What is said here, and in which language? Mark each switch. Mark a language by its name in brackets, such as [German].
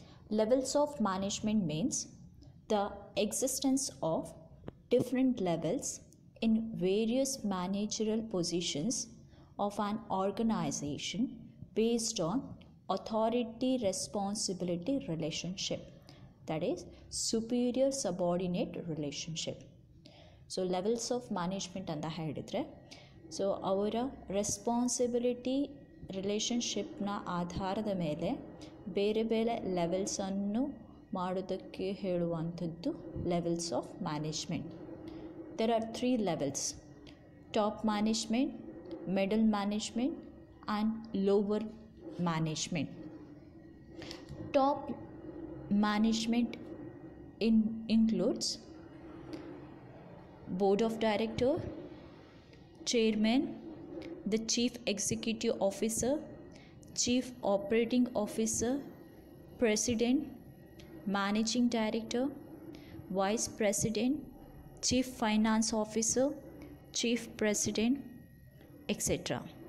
[English] Levels of management means the existence of different levels in various managerial positions of an organization based on authority responsibility relationship, that is superior subordinate relationship. [Kannada] So levels of management ಅಂತ ಹೇಳಿದರೆ so ಅವರ responsibility ರಿಲೇಷನ್ಶಿಪ್ನ ಆಧಾರದ ಮೇಲೆ ಬೇರೆ ಬೇರೆ ಲೆವೆಲ್ಸನ್ನು ಮಾಡೋದಕ್ಕೆ ಹೇಳುವಂಥದ್ದು levels of management. [English] There are 3 levels: top management, middle management and lower management. Top management includes Board of Director, Chairman, the Chief Executive Officer, Chief Operating Officer, President, Managing Director, Vice President, Chief Finance Officer, Chief President, etc.